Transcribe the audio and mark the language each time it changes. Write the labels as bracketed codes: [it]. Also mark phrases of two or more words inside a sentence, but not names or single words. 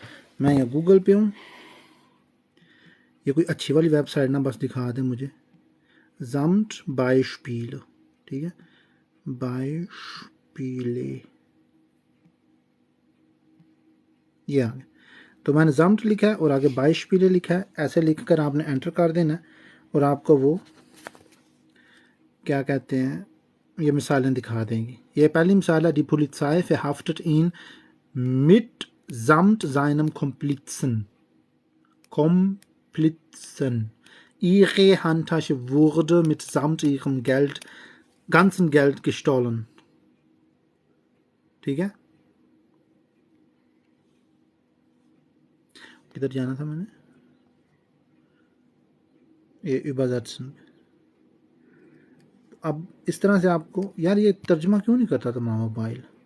[ur] میں یہاں گوگل پے ہوں، یہ کوئی اچھی والی ویب سائٹ نا بس دکھا دیں مجھے, [de] samt Beispiel, [ur] ٹھیک ہے، بائشپیلے، یہ آ گیا. تو میں نے زمٹ لکھا ہے اور آگے بائشپیلے لکھا ہے، ایسے لکھ کر آپ نے انٹر کر دینا ہے اور آپ کو وہ کیا کہتے ہیں، یہ مثالیں دکھا دیں گی. یہ پہلی مثال ہے, [de] die Polizei verhaftet ihn mitsamt seinem Komplizen. Ihre Handtasche wurde mitsamt ihrem ganzen Geld gestohlen, [ur] ٹھیک ہے. کدھر جانا تھا میں نے، یہ übersetzen। اب اس طرح سے آپ کو، یار یہ ترجمہ کیوں نہیں کرتا تھا موبائل,